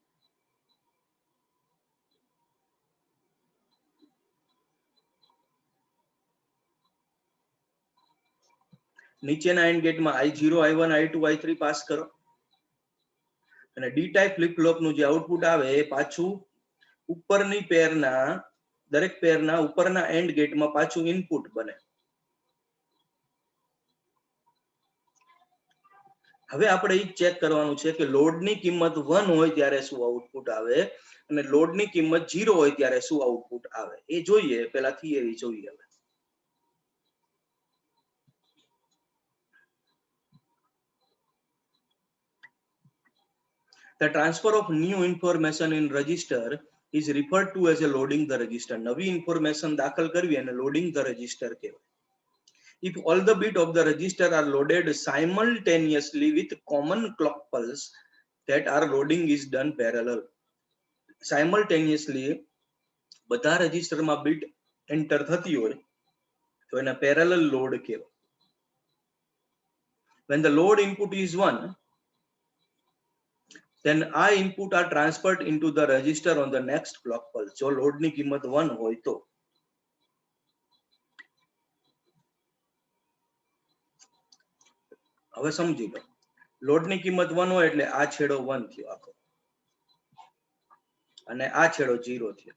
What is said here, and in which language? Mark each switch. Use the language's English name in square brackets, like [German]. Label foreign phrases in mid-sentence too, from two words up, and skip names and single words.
[Gujarati] નીચેના એન્ડ ગેટમાં I0 I1 I2 I3 પાસ કરો અને [English] D type flip flop [Gujarati] નું જે આઉટપુટ આવે એ પાછું ઉપરની પેરના દરેક પેરના ઉપરના એન્ડ ગેટમાં પાછું ઇનપુટ બને. હવે આપણે એ ચેક કરવાનું છે કે લોડની કિંમત 1 હોય ત્યારે શું આઉટપુટ આવે અને લોડની કિંમત 0 હોય ત્યારે શું આઉટપુટ આવે એ જોઈએ. પહેલા થિયરી જોઈએ. [English] હવે the transfer of new information in register is referred to as a loading the register. [Gujarati] નવી ઇન્ફોર્મેશન દાખલ કરવી અને [English] loading the register [Gujarati] કહેવાય. [English] If all the bits of the register are loaded simultaneously with common clock pulse, that are loading is done parallel. [Gujarati] Simultaneously બધા રજિસ્ટરમાં બીટ એન્ટર થતી હોય તો એને [English] parallel load [Gujarati] કહેવાય. [English] When the load input is 1, then I input are transferred into the register on the next clock pulse. [Gujarati] જો લોડની કિંમત 1 હોય તો હવે સમજી લો. લોડની કિંમત 1 હોય એટલે આ છેડો 1 થયો આખો અને આ છેડો 0 થયો.